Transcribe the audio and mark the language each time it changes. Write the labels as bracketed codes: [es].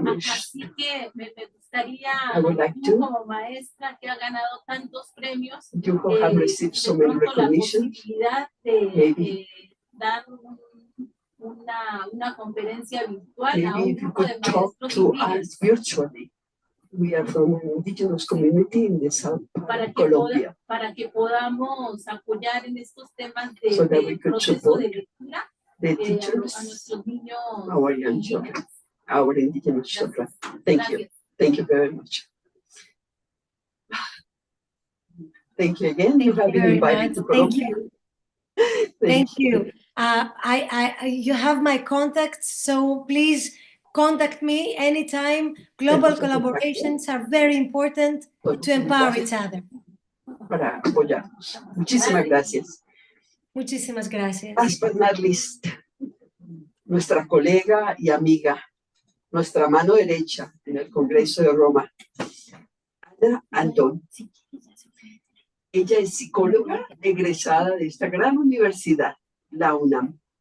[es] Así que me gustaría, tú como maestra que ha ganado tantos premios, de pronto la posibilidad de dar una conferencia virtual a un grupo de maestros indígenas. [en] We are from an indigenous community in the south of Colombia. [es] Para que podamos apoyar en estos temas de proceso de lectura a nuestros niños, [en] our young children, our indigenous children. Thank you. Thank you very much. Thank you again. You have been invited to Colombia. Thank you. You have my contacts, so please contact me anytime. Global collaborations are very important to empower each other. [es] Para apoyarnos. Muchísimas gracias. Muchísimas gracias. [en] Last but not least, [es] nuestra colega y amiga, nuestra mano derecha en el Congreso de Roma, Ana Antón. Ella es psicóloga egresada de esta gran universidad, la UNAM.